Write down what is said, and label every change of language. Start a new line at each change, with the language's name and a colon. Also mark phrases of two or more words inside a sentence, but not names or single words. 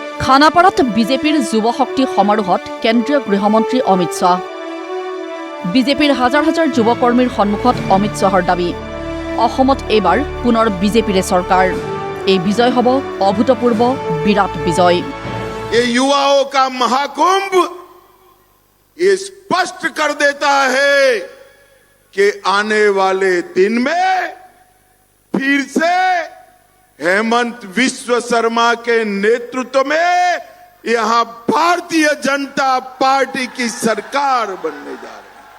Assamese: খানাপাৰাত বিজেপিৰ যুৱ শক্তি সমাৰোহত কেন্দ্ৰীয় গৃহমন্ত্ৰী অমিত শ্বাহ। বিজেপিৰ হাজাৰ হাজাৰ যুৱ কৰ্মীৰ সন্মুখত অমিত শ্বাহৰ দাবী, অসমত এইবাৰ পুনৰ বিজেপিৰে চৰকাৰ। এই বিজয় হ'ব অভূতপূৰ্ব বিৰাট বিজয়।
Hindi: ये युवाओं का महाकुंभ ये स्पष्ट कर देता है कि आने वाले दिन में फिर से हेमंत विश्व शर्मा के नेतृत्व में यहां भारतीय जनता पार्टी की सरकार बनने जा रही है।